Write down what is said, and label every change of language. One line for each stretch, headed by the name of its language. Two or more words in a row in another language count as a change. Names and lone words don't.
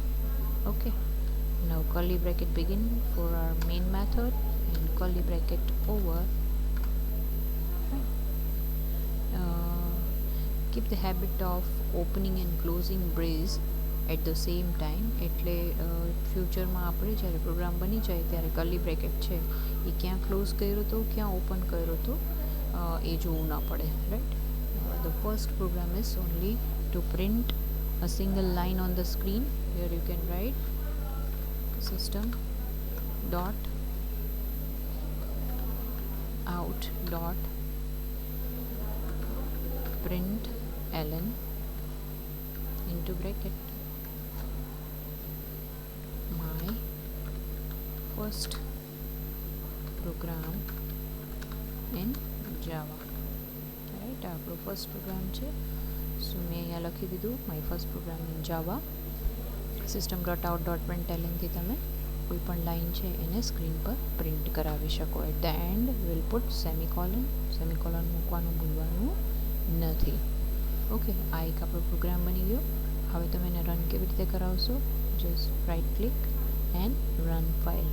English: Okay, now curly bracket begin for our main method, and curly bracket over. Keep the habit of opening and closing brace at the same time.
Gujarati: એટલે ફ્યુચરમાં આપણે જ્યારે પ્રોગ્રામ બની જાય ત્યારે
English: curly bracket
Gujarati: છે એ ક્યાં ક્લોઝ કર્યો હતો, ક્યાં ઓપન કર્યો હતો, એ જોવું ના પડે, રાઈટ?
English: The first program is only to print a single line on the screen. Here you can write system dot out dot print ln into bracket my first program in Java, right?
Gujarati: આપણો
English: first program
Gujarati: છે, સો મેં અહીંયા લખી દીધું
English: my first program in Java.
Gujarati: system.out.println થી તમે કોઈ પણ લાઈન છે એને સ્ક્રીન પર પ્રિન્ટ કરાવી શકો.
English: at the end will put semicolon.
Gujarati: સેમિકોલન મૂકવાનું ભૂલવાનું નથી. ઓકે, આ એક આપણો પ્રોગ્રામ બની ગયો. હવે તમે એને રન કેવી રીતે કરાવશો?
English: just right click and run file.